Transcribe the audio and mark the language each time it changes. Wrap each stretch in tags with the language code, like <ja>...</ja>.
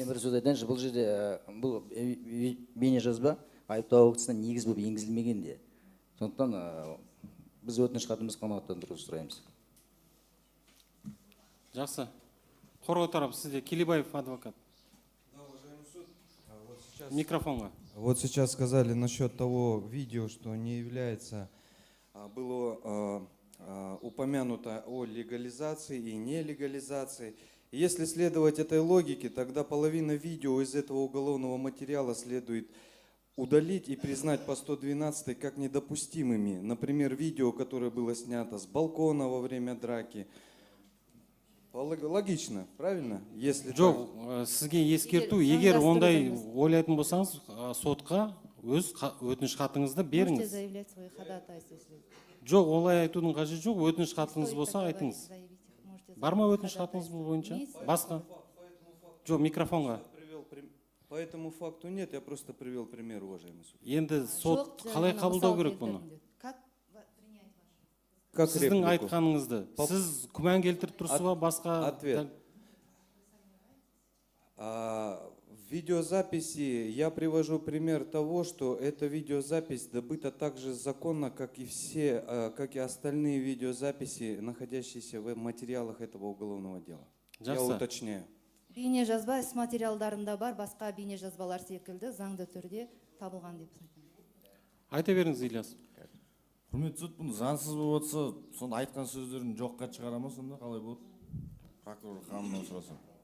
<kk>Мен бір сөз айтайыншы, бұл жерде бұл бейне жазба айыптау актісіне негіз болып енгізілмеген де. Сондықтан біз өтініш хатымыз қанағаттандыруды сұраймыз. Жақсы. Қорғау тарапы сізде, Келебаев адвокат. Микрофонға.</kk> <ru>Вот сейчас сказали насчет того видео, что не является, было упомянуто о легализации и нелегализации. Если следовать этой логике, тогда половина видео из этого уголовного материала следует удалить и признать по 112 как недопустимыми. Например, видео, которое было снято с балкона во время драки. Логично, правильно? Если</ru> <kk>Жоқ, сізге ескерту, егер ондай ойлайтын болсаңыз, сотқа өз өтініш хатыңызды беріңіз.</kk> <ru>Можете заявлять свои ходатайства.</ru> <kk>Жоқ, олай айтудың қажеті жоқ, өтініш хатыңыз болса айтыңыз. Бар ма өтініш хатыңыз бұл бойынша? Басқа? Жоқ, микрофонға.</kk> <ru>По этому факту нет, я просто привел пример, уважаемый суд.</ru> <kk>Енді сот қалай қабылдау керек бұны? Сіздің</kk> <ru>реплику?</ru> <kk>айтқаныңызды. Сіз күмән келтіріп тұрсыз ба басқа?</kk> <ru>Ответ. В видеозаписи я привожу пример того, что эта видеозапись добыта так же законно, как и остальные видеозаписи, находящиеся в материалах этого уголовного дела. Я уточняю.</ru> <kk>Бейне жазба іс материалдарында бар, басқа бейне жазбалар секілді заңды түрде табылған деп айтамын. Айта беріңіз, Ильяс. Құрметті сот, бұны заңсыз болып отырса, сонда айтқан сөздерін жоққа шығара ма, сонда қалай болады? Прокурор ханымнан сұрасам.</kk>